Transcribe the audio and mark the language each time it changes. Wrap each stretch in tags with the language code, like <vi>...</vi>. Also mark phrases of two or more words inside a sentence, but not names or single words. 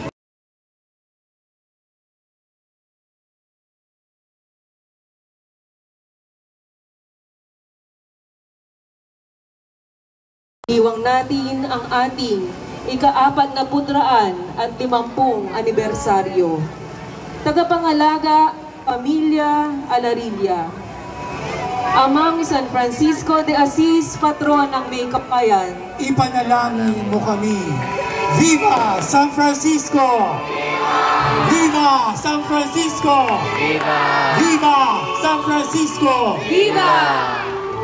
<tl>Iwang natin ang ating ika-45 anibersaryo. Tagapangalaga, Pamilya Alarilla. Amang San Francisco de Assis, patron ng May Kawayan. Ipanalangin mo kami. Viva San Francisco! Viva San Francisco! Viva! Viva San Francisco! Viva!</tl>